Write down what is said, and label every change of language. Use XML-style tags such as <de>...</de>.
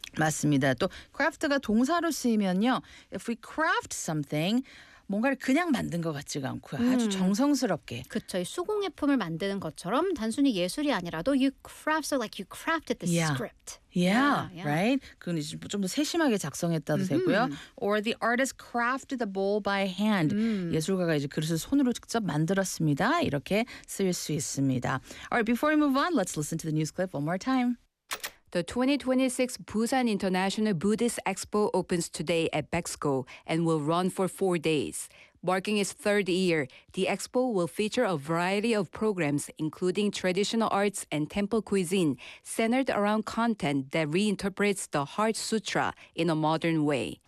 <ko>맞습니다. 또 craft가 동사로 쓰이면요,</ko> <en>if we craft something.</en> <ko>뭔가를 그냥 만든 것 같지가 않고 아주 정성스럽게. 그렇죠. 수공예품을 만드는 것처럼 단순히 예술이 아니라도</ko> <en>you craft, so like you crafted the script. Right?</en> <ko>그건 좀 더 세심하게 작성했다도 되고요.</ko> <en>Or the artist crafted the bowl by hand.</en> <ko>예술가가 이제 그릇을 손으로 직접 만들었습니다. 이렇게 쓰일 수 있습니다.</ko> <en>All right, before we move on, let's listen to the news clip one more time. The 2026 Busan International Buddhist Expo opens today at BEXCO and will run for 4 days. Marking its third year, the expo will feature a variety of programs, including traditional arts and temple cuisine, centered around content that reinterprets the Heart Sutra in a modern way.</en>